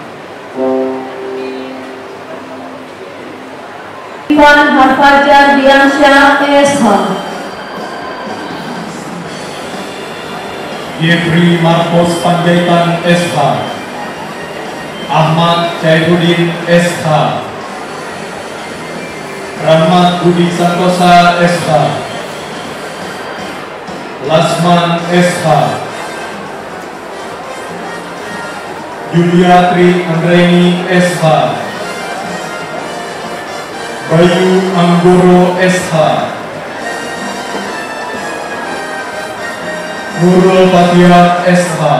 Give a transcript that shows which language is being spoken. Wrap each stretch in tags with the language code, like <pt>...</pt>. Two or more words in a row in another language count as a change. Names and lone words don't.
<id>Ivan Harfajar Diansyah SH, Jeffrey Marcos Panjaitan SH, Ahmad Syaifuddin SH, Rahmat Budi Santosa SH, Lasman SH, Juliatri Andreni SH, Bayu Anggoro SH, Nurul Fatia SH,</id>